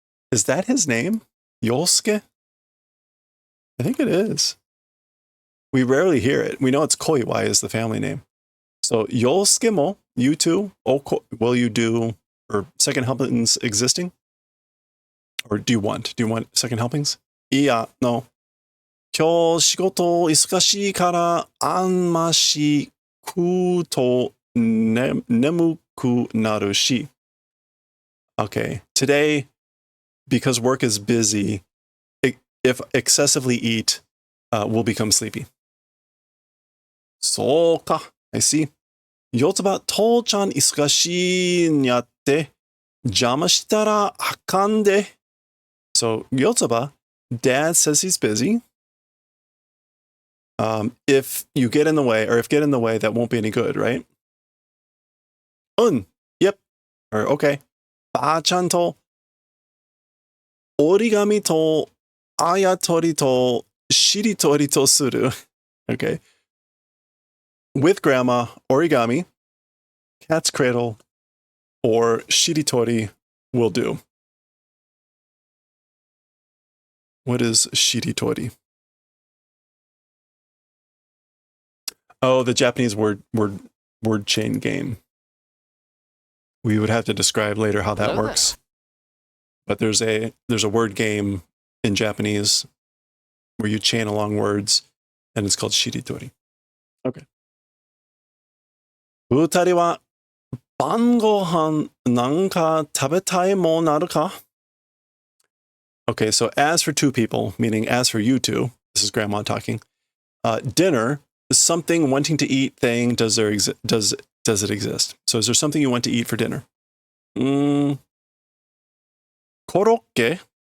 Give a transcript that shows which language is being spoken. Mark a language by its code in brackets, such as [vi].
[en] Is that his name? Yosuke? I think it is. We rarely hear it. We know it's Koiwai is the family name. So Yosuke mo, you too, will you do, or second helpings existing? Or do you want second helpings? [ja] Iya, no. 今日仕事忙しいからあんまし食うと眠くなるし. [en] Okay, today, because work is busy, if excessively eat, we'll become sleepy. [ja] そうか, [en] I see. [ja] Yotsuba, 父ちゃん忙しいんやって、邪魔したらあかんで. [en] So, Yotsuba, dad says he's busy. If you get in the way, or if get in the way, that won't be any good, right? Yep. Or okay. [ja] Ba-chan to origami to ayatori to shiritori to suru. Okay. [en] With grandma, origami, cat's cradle, or shiritori will do. What is shiritori? Oh, the Japanese word chain game. We would have to describe later how that works. But there's a word game in Japanese where you chain along words, and it's called shiritori. Okay. [ja] 二人は晩ご飯なんか食べたいもんあるか? [en] Okay, so as for two people, meaning as for you two, this is Grandma talking. Dinner, something wanting to eat thing, does it exist? So is there something you want to eat for dinner? Korokke.